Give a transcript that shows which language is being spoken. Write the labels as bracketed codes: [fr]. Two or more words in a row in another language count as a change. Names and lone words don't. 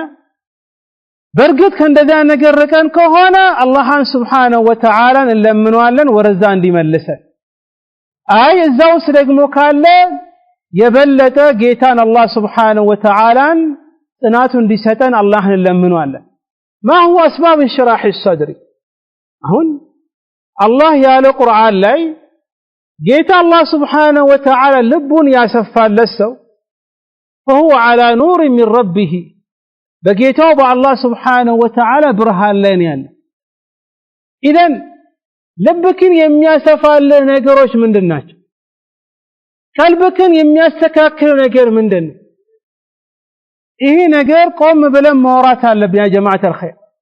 [am] በርግጥ ከእንደዛ ነገር ርቀን ከሆነ አላህን [ar] سبحانه وتعالى [am] እንለምነዋለን ወረዛ እንዲመልሰን አይ እዛውስ ደግሞ ካለ የበለጠ ጌታን አላህ [ar] سبحانه وتعالى [am] ጽናቱ እንዲሰጠን አላህን እንለምነዋለን [ar] ما هو اسباب انشراح الصدر [am] አሁን አላህ ያለ ቁርአን ላይ ጌታ አላህ [ar] سبحانه وتعالى [am] ልቡን ያሰፋለት ሰው [ar] فهو على نور من ربه [am] በጌታው በአላህ [ar] سبحانه وتعالى [am] ብርሃን ላይ ነው ያለው ኢደን ልብክን የሚያሰፋልህ ነገሮች ምንድናቸው ቀልብክን የሚያስተካክል ነገር ምንድነው ይሄ ነገር ቆም ብለን ማውራት አለብን ያ ጀማዓት الخير